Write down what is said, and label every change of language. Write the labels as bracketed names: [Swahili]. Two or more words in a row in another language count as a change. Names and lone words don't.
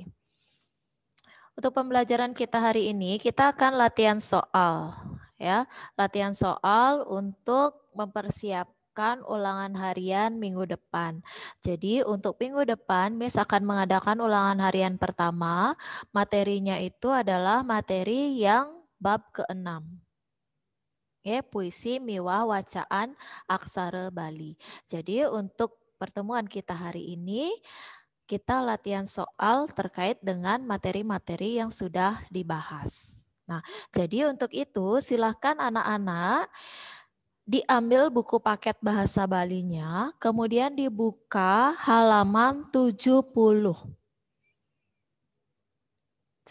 [Indonesian] Untuk pembelajaran kita hari ini, kita akan latihan soal, ya, latihan soal untuk mempersiapkan ulangan harian minggu depan. Jadi untuk minggu depan, Miss akan mengadakan ulangan harian pertama. Materinya itu adalah materi yang bab ke-6. Ya, puisi, [Balinese] miwah, wacaan, aksara Bali. [Indonesian] Jadi untuk pertemuan kita hari ini, kita latihan soal terkait dengan materi-materi yang sudah dibahas. Nah, jadi untuk itu silahkan anak-anak diambil buku paket bahasa Balinya, kemudian dibuka halaman 70.